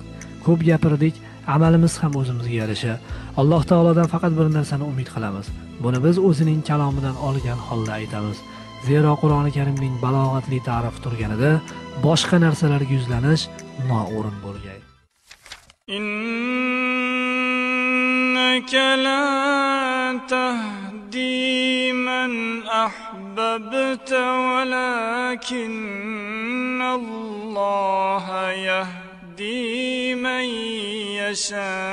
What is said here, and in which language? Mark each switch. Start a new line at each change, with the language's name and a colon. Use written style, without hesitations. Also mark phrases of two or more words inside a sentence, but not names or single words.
Uzbek: Ko'p gapirdik, amalimiz ham o'zimizga yarasha. Alloh taolodan faqat bir narsani umid qilamiz. Buni biz o'zining kalomidan olgan holda aytamiz. Zero Qur'oni Karimning balog'atli ta'rifi turganida boshqa narsalarga yuzlanish noo'rin bo'lgay.
Arabic: إنك لا تهدي من أحببت ولكن الله يهدي من يشاء.